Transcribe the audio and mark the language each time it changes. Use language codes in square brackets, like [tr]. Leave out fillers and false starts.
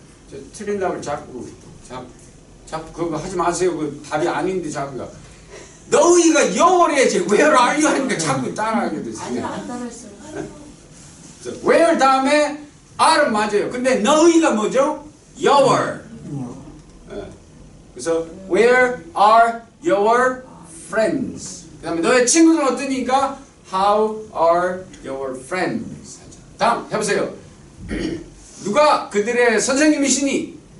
[ko] 저 틀린다고 자꾸 그거 하지 마세요. 그 답이 아닌데 자꾸가. 너희가 영어를 해야지. [en] Where are you? [ko] 하니까 자꾸 따라하게 됐어요. 아니야, 안 따라했어요. Where 다음에 R은 맞아요. 근데 너희가 뭐죠? Your. 그래서 [en] Where are your friends? [ko] 그 다음에 너의 친구들은 어떠니까? [en] How are your friends? [ko] 다음 해보세요. 누가 그들의 선생님이시니?